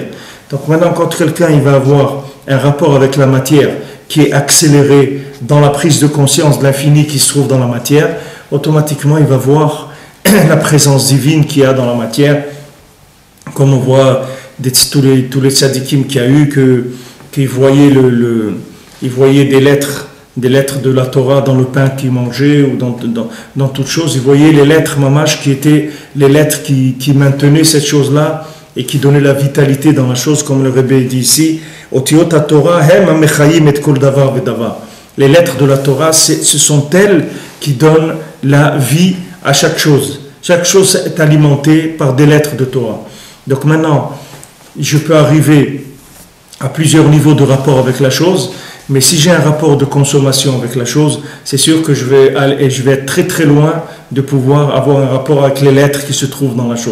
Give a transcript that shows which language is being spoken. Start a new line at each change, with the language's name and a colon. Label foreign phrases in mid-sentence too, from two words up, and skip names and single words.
French: Donc maintenant, quand quelqu'un il va avoir un rapport avec la matière qui est accéléré dans la prise de conscience de l'infini qui se trouve dans la matière, automatiquement il va voir la présence divine qu'il y a dans la matière, comme on voit tous les tzadikim qu'il y a eu, qu'ils voyaient, ils voyaient des lettres des lettres de la Torah dans le pain qu'ils mangeaient ou dans toute chose. Ils voyaient les lettres mamash qui étaient les lettres qui maintenaient cette chose-là et qui donnaient la vitalité dans la chose, comme le Rebbe dit ici.
Hebrew: אותיות תורה הם המחיים את כל דבר ודבר.
French: Les lettres de la Torah, ce sont elles qui donnent la vie à chaque chose. Chaque chose est alimentée par des lettres de Torah. Donc maintenant, je peux arriver à plusieurs niveaux de rapport avec la chose, mais si j'ai un rapport de consommation avec la chose, c'est sûr que je vais être très très loin de pouvoir avoir un rapport avec les lettres qui se trouvent dans la chose.